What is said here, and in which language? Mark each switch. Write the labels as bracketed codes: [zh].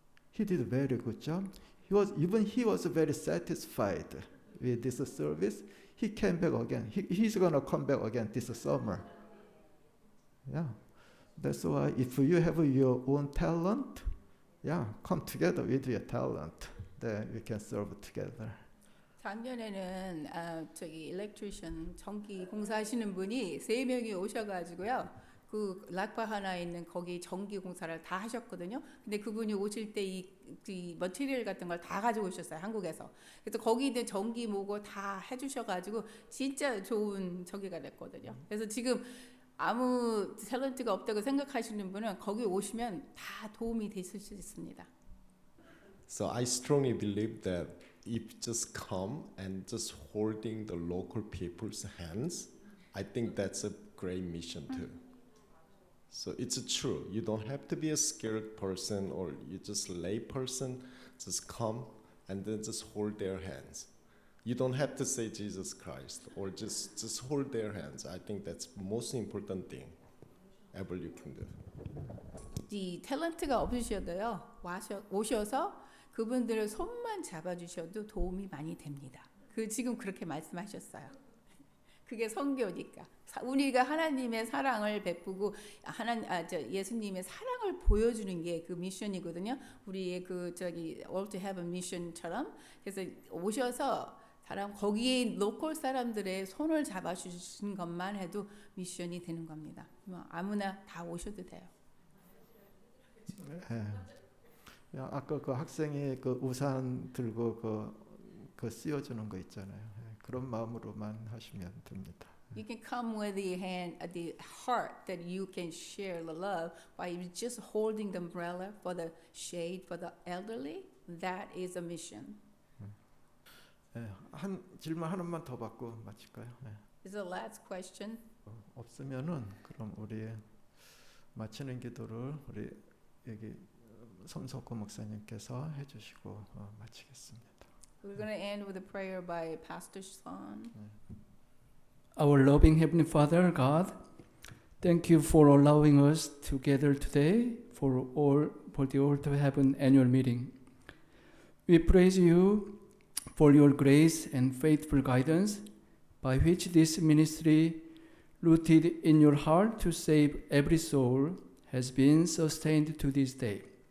[en] He did a very good job. He was very satisfied with this service. He came back again. He's gonna come back again this summer. Yeah. That's why if you have your own talent, yeah, come together with your talent. Then we can serve together. [ko] 작년에는 저기 일렉트리션 전기 공사하시는 분이 3명이 오셔가지고요. 그 락바하나에 있는 거기 전기 공사를 다 하셨거든요. 근데 그분이 오실 때 이 머티리얼 같은 걸 다 가지고 오셨어요, 한국에서. 그래서 거기 있는 전기 뭐고 다 해주셔가지고 진짜 좋은 저기가 됐거든요. 그래서 지금 아무 탤런트가 없다고 생각하시는 분은 거기 오시면 다 도움이 되실 수 있습니다. [en] So I strongly believe that if just come and just holding the local people's hands, I think that's a great mission too. So it's true. You don't have to be a scared person or you just lay person. Just come and then just hold their hands. You don't have to say Jesus Christ or just hold their hands. I think that's most important thing ever you can do. [ko] 이 탤런트가 없으셔도요. 오셔서 그분들의 손만 잡아주셔도 도움이 많이 됩니다. 그 지금 그렇게 말씀하셨어요. 그게 선교니까 우리가 하나님의 사랑을 베푸고 예수님의 사랑을 보여주는 게 그 미션이거든요. 우리의 그 저기 All to Heaven 미션처럼. 그래서 오셔서 사람 거기에 로컬 사람들의 손을 잡아주신 것만 해도 미션이 되는 겁니다. 뭐 아무나 다 오셔도 돼요. 예. 아까 그 학생이 그 우산 들고 그 씌워주는 거 있잖아요. 예. 그런 마음으로만 하시면 됩니다. [en] You can come with the heart that you can share the love by just holding the umbrella for the shade for the elderly. That is a mission. [ko] 예. 한 질문 하나만 더 받고 마칠까요? 예. [en] Is the last question? [ko] 없으면은 그럼 우리 마치는 기도를 우리 여기 손석구 목사님께서 해주시고 마치겠습니다. [en] We're going to end with a prayer by Pastor Son. Our loving Heavenly Father, God, thank you for allowing us to gather today for the All to Heaven annual meeting. We praise you for your grace and faithful guidance by which this ministry, rooted in your heart to save every soul, has been sustained to this day.